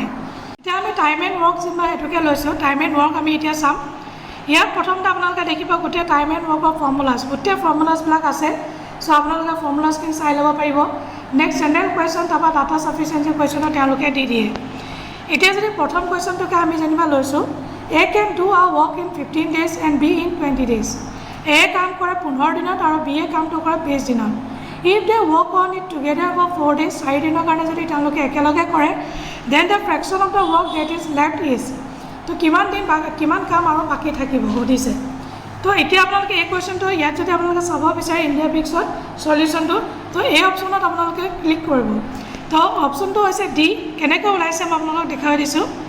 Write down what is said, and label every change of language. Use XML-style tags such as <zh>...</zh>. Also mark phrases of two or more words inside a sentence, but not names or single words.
<as>এতিয়া আমি</as> <en>time and work</en> <as>যেনিবা সেইটোকে লৈছোঁ।</as> <en>time and work</en> <as>আমি এতিয়া চাম। ইয়াত প্ৰথমতে আপোনালোকে দেখিব গোটেই</as> <en>time and workৰ formulas,</en> <as>গোটেই ফৰ্মুলাছবিলাক আছে। চ' আপোনালোকে ফৰ্মুলাছখিনি চাই ল'ব পাৰিব।</as> <en>next general question,</en> <as>তাৰপৰা</as> <en>data sufficiency questionও</en> <as>তেওঁলোকে দি দিয়ে। এতিয়া যদি প্ৰথম কুৱেশ্যনটোকে আমি যেনিবা লৈছোঁ,</as> <en>A can do a work in 15 days and B in 20 days.</en> <as>A কাম কৰে 15 দিনত আৰু B কামটো কৰে 20 দিনত।</as> <en>If they work on it together for 4 days,</en> <as>4 দিনৰ কাৰণে যদি তেওঁলোকে একেলগে কৰে,</as> <en>then the fraction of the work that is left is</en> <as>তো কিমান কাম আৰু বাকী থাকিব সুধিছে তো এতিয়া আপোনালোকে এই কুৱেশ্যনটো ইয়াত যদি আপোনালোকে চাব বিচাৰে ইণ্ডিয়া ব্ৰিক্সত সলিউশ্যনটো তো এই অপশ্যনত আপোনালোকে ক্লিক কৰিব তো অপশ্যনটো হৈছে ডি কেনেকৈ ওলাইছে মই আপোনালোকক দেখাই দিছোঁ</as>